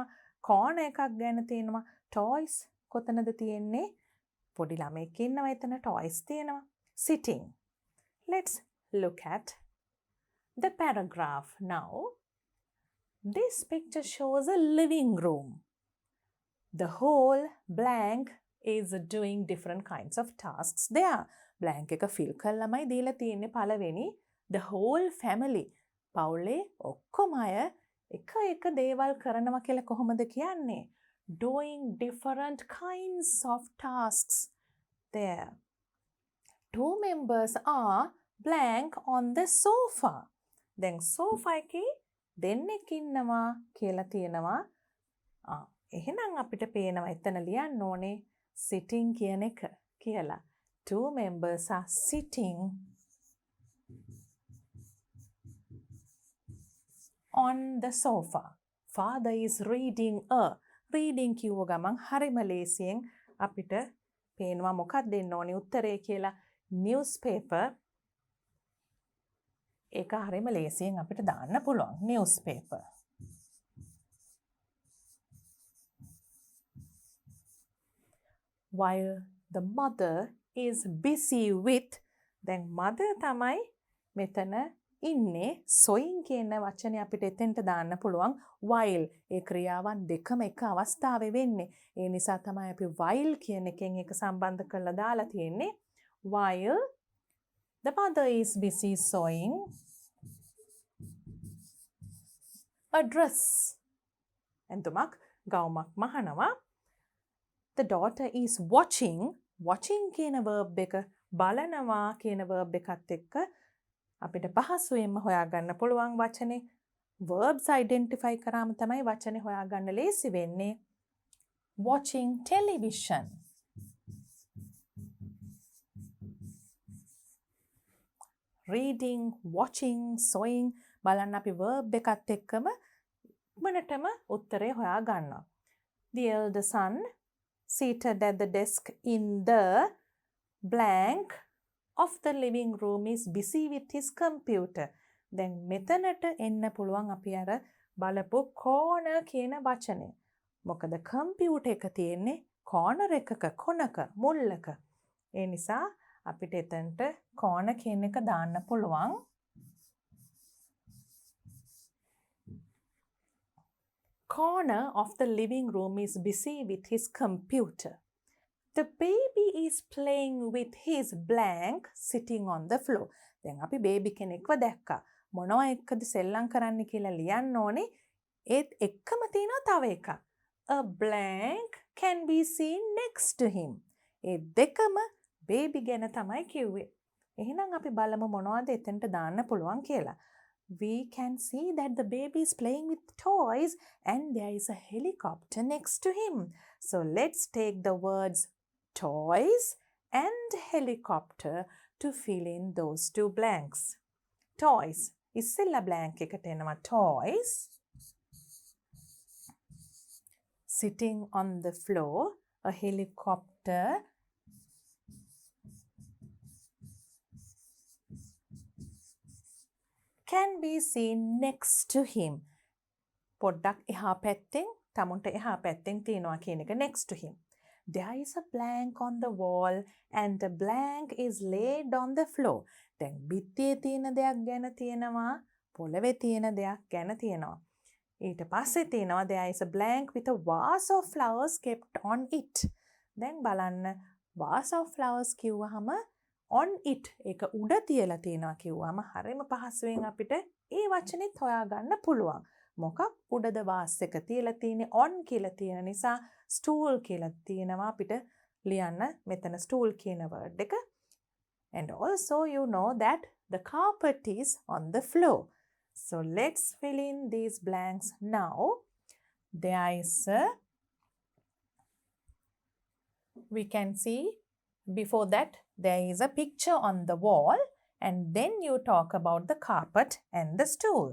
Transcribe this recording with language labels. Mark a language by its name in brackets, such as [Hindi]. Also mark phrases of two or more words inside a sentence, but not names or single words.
[Sinhala] corner එකක් ගැන තියෙනවා. toys කොතනද තියෙන්නේ? පොඩි ළමෙක් ඉන්නවා එතන toys තියෙනවා. sitting. [English] Let's look at the paragraph now. This picture shows a living room. The whole blank is doing different kinds of tasks there. [Sinhala] Blank එක fill කළාමයි දීලා තියෙන්නේ පළවෙනි [English] the whole family. [Sinhala] පවුලේ ඔක්කොම අය එක එක දේවල් කරනවා කියලා කොහොමද කියන්නේ? [English] Doing different kinds of tasks there. 2 members are blank on the sofa. [Sinhala] දැන් sofa එකේ දෙන්නෙක් ඉන්නවා කියලා තියෙනවා. එහෙනම් අපිට පේනවා එතන ලියන්න ඕනේ sitting කියන එක කියලා. [English] 2 members are sitting on the sofa. Father is reading a. [Sinhala] Reading කිව්ව ගමන් හරිම ලේසියෙන් අපිට පේනවා මොකක්ද දෙන්න ඕනේ උත්තරේ කියලා. newspaper. ඒක හරිම ලේසියෙන් අපිට දාන්න පුළුවන්. [English] newspaper. While the mother is busy with, [Sinhala] දැන් mother තමයි මෙතන ඉන්නේ. [English] sewing කියන වචනේ අපිට එතෙන්ට දාන්න පුළුවන්. while [Sinhala] ඒ ක්‍රියාවන් දෙකම එක අවස්ථාවේ වෙන්නේ. [English] ඒ නිසා තමයි අපි while කියන එකෙන් ඒක සම්බන්ධ කරලා දාලා තියෙන්නේ. while the mother is busy sewing a dress. [Sinhala] එතුමක් ගවුමක් මහනවා. [English] The daughter is watching. [Sinhala] watching කියන verb එක බලනවා කියන verb එකත් එක්ක අපිට පහසුවෙන්ම හොයාගන්න පුළුවන් වචනේ. [English] verbs identify [Sinhala] කරාම තමයි වචනේ හොයාගන්න ලේසි වෙන්නේ. [English] watching television. reading, watching, sewing [Sinhala] බලන්න අපි verb එකත් එක්කම ඉක්මනටම උත්තරේ හොයා ගන්නවා. [English] The elder son seated at the desk in the blank of the living room is busy with his computer. [Sinhala] දැන් මෙතනට එන්න පුළුවන් අපි අර බලපු corner කියන වචනේ. මොකද කම්පියුටර් එක තියෙන්නේ corner එකක කොනක මුල්ලක. ඒ නිසා අපිට එතනට corner කියන එක දාන්න පුළුවන්. [English] Corner of the living room is busy with his computer. The baby is playing with his blank sitting on the floor. [Sinhala] දැන් අපි baby කෙනෙක්ව දැක්කා. මොනවා එක්කද සෙල්ලම් කරන්න කියලා ලියන්න ඕනේ. ඒත් එක්කම තියෙනවා තව එකක්. [English] A blank can be seen next to him. [Sinhala] ඒ දෙකම baby ගැන තමයි කිව්වේ. එහෙනම් අපි බලමු මොනවද එතනට දාන්න පුළුවන් කියලා. [English] We can see that the baby is playing with toys and there is a helicopter next to him. So let's take the words toys and helicopter to fill in those two blanks. Toys. [Sinhala] ඉස්සෙල්ලා blank එකට එනවා toys. [English] Sitting on the floor, a helicopter. Can be seen next to him. [Sinhala] පොඩ්ඩක් එහා පැත්තෙන් තමුන්ට එහා පැත්තෙන් තියෙනවා කියන එක [English] next to him. There is a blank on the wall and the blank is laid on the floor. [Sinhala] දැන් බිත්තියේ තියෙන දෙයක් ගැන තියෙනවා, පොළවේ තියෙන දෙයක් ගැන තියෙනවා. ඊට පස්සේ තියෙනවා [English] there is a blank with a vase of flowers kept on it. [Sinhala] දැන් බලන්න [English] vase of flowers [Sinhala] කිව්වහම [English] on it [Sinhala] ඒක උඩ තියලා තියෙනවා කිව්වම හරියම පහසුවෙන් අපිට ඒ වචනේත් හොයාගන්න පුළුවන්. මොකක් උඩද වාස් එක තියලා තියෙන්නේ on කියලා තියෙන නිසා stool කියලා තියෙනවා අපිට ලියන්න මෙතන stool කියන word එක. [English] And also you know that the carpet is on the floor. So let's fill in these blanks now. There is we can see before that there is a picture on the wall and then you talk about the carpet and the stool.